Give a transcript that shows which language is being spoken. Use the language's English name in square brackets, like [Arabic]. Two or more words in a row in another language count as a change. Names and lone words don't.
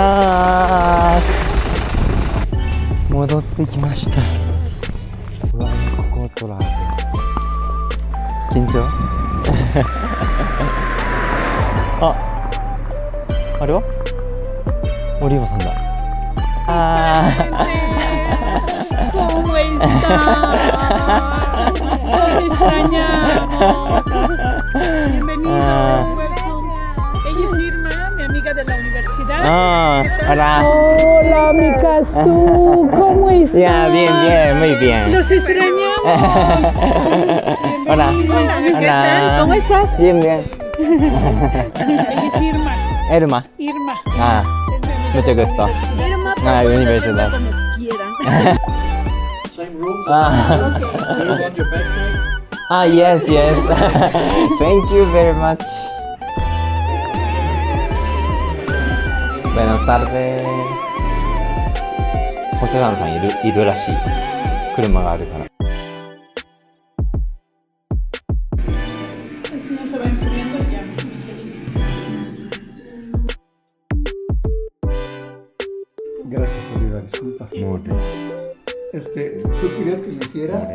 [Japanese] 戻ってきました。うわ、ここトラです。緊張？あれは？オリーブさんだ。 [Spanish] ¿Cómo están? Los extrañamos. Bienvenidos, welcome. Ella es Irma, mi amiga de la universidad. Hola. Hola, amigas, tú, ¿cómo estás? Ya, bien, muy bien. Los extrañamos. Hola. Hola, ¿Qué tal? ¿Cómo estás? Bien. Ella es Irma. Irma. Irma. Mucho gusto. Irma, Universidad. como quieran. [English] Same room. Ah. Do you want your backpack? Yes. Thank you very much. [Spanish] Buenas tardes. [Japanese] ホセワンさんいるらしい。車があるから。 [Spanish] No se va enfriando ya. Gracias por la disculpa. ¿Tú querías que lo hiciera?